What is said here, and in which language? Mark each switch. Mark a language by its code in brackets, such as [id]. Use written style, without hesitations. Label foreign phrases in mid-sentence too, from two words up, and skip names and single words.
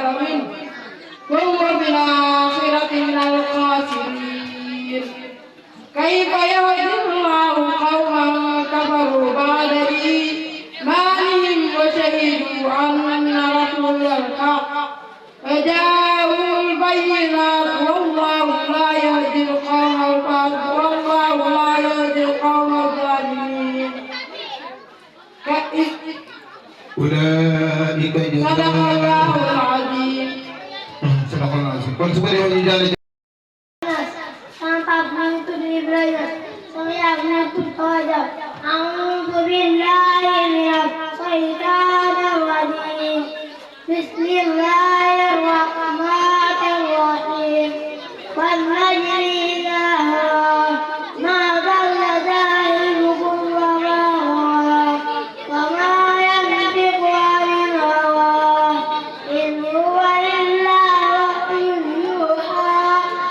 [ar] منه وهو في الآخرة من الخاسرين كيف يهدي الله قوما كفروا بعد إيمانهم وشهدوا أن رسول الحق فجاءوا البينات والله لا يهدي القوم الظالمين أولئك صدق الله العظيم صدق الله العظيم. [wo] kon su ko defee ñu jàll sama papa mu ngi tudd Ibrahima sama yaay mu ngi tudd Fadia [ar] أعوذ بالله من الشيطان الرجيم بسم الله الرحمن الرحيم والنجم إذا هوى ما ضل ساحبكم وما غوى وما ينطق عن الهوى إن هو إلا وحي يوحى